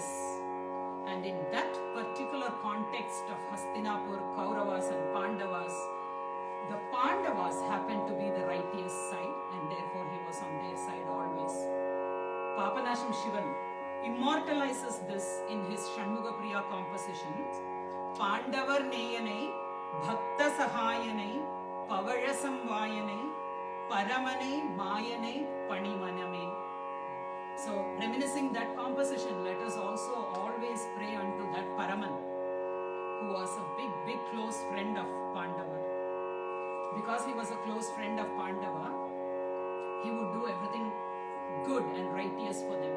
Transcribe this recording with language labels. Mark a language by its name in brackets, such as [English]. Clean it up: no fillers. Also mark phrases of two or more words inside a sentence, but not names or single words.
[English] And in that particular context of Hastinapur, Kauravas and Pandavas, the Pandavas happened to be the righteous side, and therefore he was on their side always. Papanasham Shivan immortalizes this in his Shanmugapriya compositions. [Tamil] பாண்டவர் நேயனை, பக்த சகாயனை, பாவரசம் வாயனை, பரமனை, மாயனை, பணிமனமே. [English] So, reminiscing that composition, let us also always pray unto that Paraman, who was a big, big close friend of Pandava. Because he was a close friend of Pandava, he would do everything good and righteous for them.